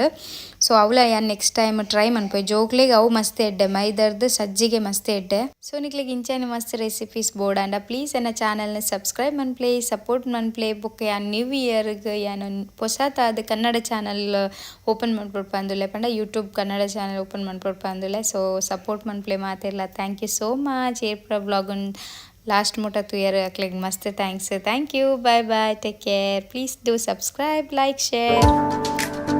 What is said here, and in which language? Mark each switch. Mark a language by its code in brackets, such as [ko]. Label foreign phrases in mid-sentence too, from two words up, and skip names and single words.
[tcy] ಸೊ ಅವಳ ಯಾನ್ [en] next time try [tcy] ಮನ್ಪೋಯ್ ಜೋಕ್ಲೆಗ್ ಅವು ಮಸ್ತ್ ಎಡ್ಡೆ ಮೈದರ್ದು ಸಜ್ಜಿಗೆ ಮಸ್ತ್ ಎಡ್ಡೆ. ಸೊ ನಿಕ್ಲೆಗ್ ಇಂಚನೆ ಮಸ್ತ್ ರೆಸಿಪೀಸ್ ಬೋಡಾಂಡ ಪ್ಲೀಸ್ ಎನ್ನ ಚಾನಲ್ನ ಸಬ್ಸ್ಕ್ರೈಬ್ ಮನ್ಪ್ಲೆ ಸಪೋರ್ಟ್ ಮನ್ಪ್ಲೆ ಬೊಕ್ಕ ಯಾನ್ [en] New Yearge [tcy] ಯಾನ್ ಹೊಸತಾದ ಕನ್ನಡ [en] channel open [tcy] ಮಾಡ್ಕೊಡ್ ಪಂದುಲೆ ಪಂಡ ಯೂಟ್ಯೂಬ್ ಕನ್ನಡ [en] channel open [tcy] ಮಾಡ್ಕೊಡ್ ಪಂದುಲೆ. ಸೊ ಸಪೋರ್ಟ್ ಮನ್ಪ್ಲೆ ಮಾತೆರ್ಲ [en] thank you so much [tcy] ಏರ್ಪುರ [en] vlog last [tcy] ಮುಟ ತುಯರ್ ಅಕ್ಲೆಗ್ ಮಸ್ತ್ ಥ್ಯಾಂಕ್ಸ್. [en] Thank you. Bye take care. Please do subscribe like share.